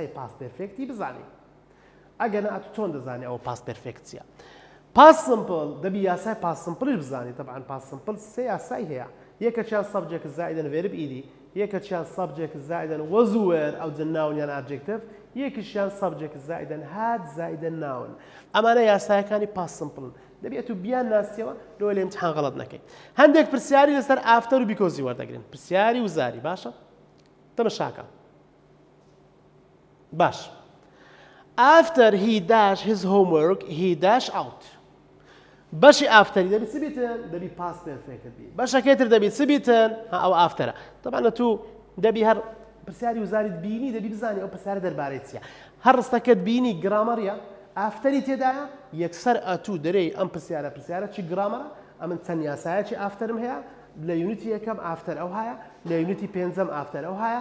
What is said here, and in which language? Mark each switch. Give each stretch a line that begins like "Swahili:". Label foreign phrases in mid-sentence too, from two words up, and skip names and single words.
English: past perfect
Central Kurdish: بزانی ئەگەنە ئەتوو چۆن دەزانی ئەوە
English: past perfect
Central Kurdish: چییە
English: past simple
Central Kurdish: دەبی یاسای
English: past simple
Central Kurdish: بزانی طبعا
English: past simple
Central Kurdish: سێ یاسای هەیە یەکەچیان سەبجێکت زائیدەن ڤێرب ئیدی یەکەچیان سەبجێکت زائیدەن وەز و وێر ئەو جن ناون یان ئابجێکتیڤ یەکیشیان سەبجێکت زائیدەن هات زائیدەن ناون ئەمانە یاسایەکانی
English: past simple
Central Kurdish: دەبی ئەتوو بیان ناسیەوە لەوە لە ئیمتحان غەڵەت نەکەیت هەندێک پرسیاری لەسەر ئافتەر و بیکۆزی وەردەگرن پرسیاری وزاری باشە تەمەشاکە باش
English: after he dash his homework he dash out
Central Kurdish: بەشی ئافتەری دەبی چ بیتن دەبی
English: past perfect
Central Kurdish: بی بەشەکەی تر دەبی چ بیتن ئەو ئافتەرە طبعا تو دەبی هەر پرسیاری وزاریت بینی دەبی بزانی ئەو پرسیارە دەربارەی چییە هەر ڕستەکەت بینی گرامەریە ئافتەری تێدایە یەکسەر ئەتوو دەرەی ئەم پرسیارە چی گرامەرە ئەمن چەند یاسایەکی ئافتەرم هەیە لە یونیتی یەکەم ئافتەر ئەو هەیە لە یونیتی پێنجەم ئافتەر ئەو هەیە